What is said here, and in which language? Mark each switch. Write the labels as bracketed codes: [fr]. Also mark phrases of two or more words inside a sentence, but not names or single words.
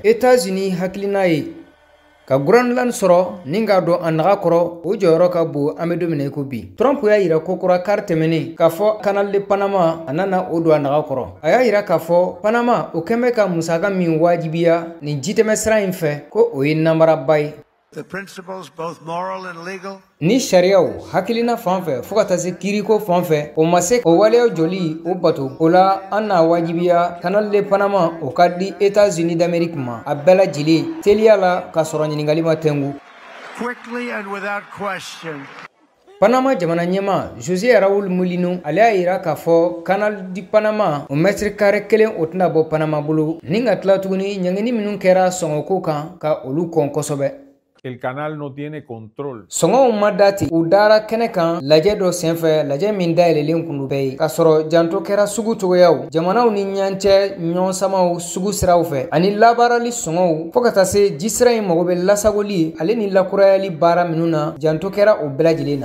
[bm] États-Unis hakilina ye ka Groenland sɔrɔ ni k'a dɔn a naga kɔrɔ o jɔyɔrɔ ka bon an bɛ don min na i ko bi. Trump y'a yira kokura kari tɛmɛnen k'a fɔ Canal de Panama a nana o don a naga kɔrɔ. A y'a yira k'a fɔ Panama o kɛn bɛ ka musaka min wajibiya nin jitɛmɛsira in fɛ ko o ye namaraba ye. [en] The principles, both moral and legal. [bm] Ni sariyaw hakilina fan fɛ fo ka taa se kiiriko fan fɛ o ma se o waleyaw joli o bato o la an n'a wajibiya Canal de Panama o ka di États-Unis d'Amérique ma a bɛɛ lajɛlen teliya la ka sɔrɔ ɲininkali ma tɛngu. [en] Quickly and without question. [bm] Panama jamana ɲɛma José Raúl Mulino ale y'a yira k'a fɔ Canal de Panama o [fr] mètre carré [bm] kelen o tɛna bɔ Panama bolo ni ka tila tuguni ɲangini minnu kɛra sɔngɔko kan ka olu kɔn kosɛbɛ. [es] El canal no tiene control. [bm] Sɔngɔw ma dati u dara kɛnɛ kan lajɛ dɔ senfɛ lajɛ min dayɛlɛlen kun bɛɛ ye. Ka sɔrɔ janto kɛra sugu cogoyaw jamanaw ni ɲancɛ ɲɔgɔnsamaw sugu siraw fɛ ani labaarali sɔngɔw fo ka taa se jisira in mago bɛ lasagoli ale ni lakurayali baara minnu na janto kɛra o bɛɛ lajɛlen na.